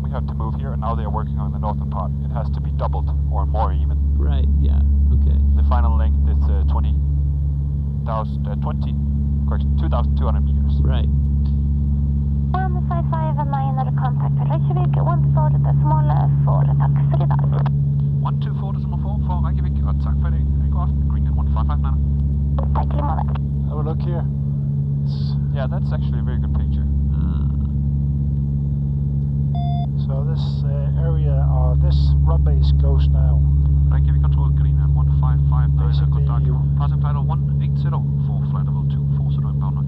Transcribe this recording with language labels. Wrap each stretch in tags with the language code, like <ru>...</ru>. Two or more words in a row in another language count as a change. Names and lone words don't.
<en>We had to move here, and now they are working on the northern part. It has to be doubled or more even. Right. Yeah. Okay. The final length is 2,200 meters. Right. 155 and 9 contact Reykjavik, 140 decimal 4,</en> <sv>tack för idag.</sv> <en>124 decimal 4 for Reykjavik,</en> <da>og tak for i dag. God aften, Greenland 1559.</da> <sv>Tack till målet.</sv> <en>Have a look here. Yeah, that's actually a very good picture. So this area, this runway is closed now. Reykjavik control, Greenland 1559, Basically,</en> <da>good dag.</da> <en>Passing flight level 180 for flight level 240 inbound Nuuk.</en>